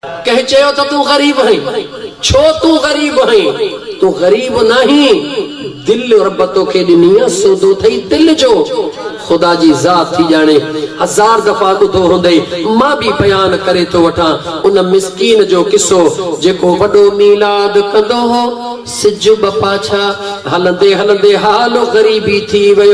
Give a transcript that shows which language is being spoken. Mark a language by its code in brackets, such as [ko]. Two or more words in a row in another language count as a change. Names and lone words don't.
[sd] कह चयो तो [ur] तू गरीब है, [sd] छो [ur] तू गरीब है, तू गरीब नहीं, [sd] दिल रब तोखे ॾिनी आहे, सौदो थई दिल जो। खुदा जी ज़ात थी जाने हजार दफ़ा ॿुधो हूंदई, मां भी बयान करे तो वठां उन मिस्कीन जो किस्सो जेको वॾो मीलाद कंदो हो, सिज बपाछा हलंदे हलंदे हालो गरीबी थी वियो।